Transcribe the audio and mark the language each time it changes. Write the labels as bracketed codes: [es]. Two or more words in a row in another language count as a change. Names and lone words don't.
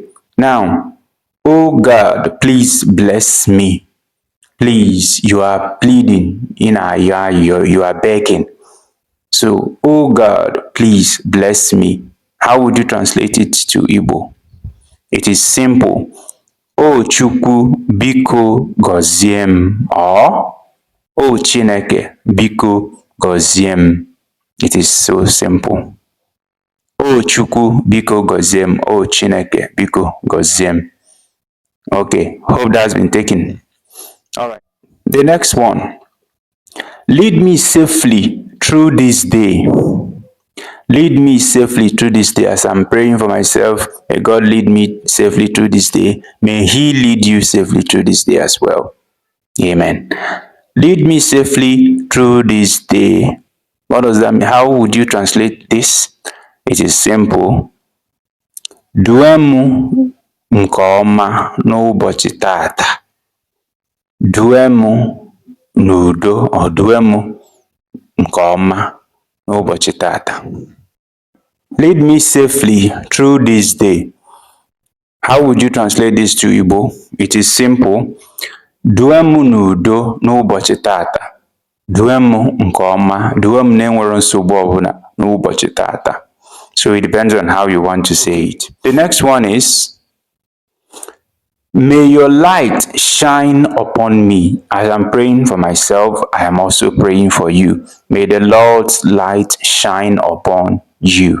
[en] Now, oh God, please bless me. Please, you are pleading, you are begging. So, oh God, please bless me. How would you translate it to Igbo? It is simple. [ig] O Chukwu, biko gọzie or O Chineke, biko gọzie. [en] It is so simple. [ig] O Chukwu, biko gọzie O Chineke, biko gọzie. [en] Okay, hope that's been taken. All right. The next one. Lead me safely through this day. Lead me safely through this day. As I'm praying for myself, may God lead me safely through this day. May He lead you safely through this day as well. Amen. Lead me safely through this day. What does that mean? How would you translate this? It is simple. [ig] Due m nke ọma n'ụbọchị tata. Due m n'udo or due m nke ọma n'ụbọchị tata. [en] Lead me safely through this day. How would you translate this to Igbo? It is simple. [ig] Due m n'udo n'ụbọchị tata. Due m nke ọma. Due m na-enwero nsogbu ọbụla n'ụbọchị tata. [en] So it depends on how you want to say it. The next one is, may your light shine upon me. As I'm praying for myself, I am also praying for you. May the Lord's light shine upon you.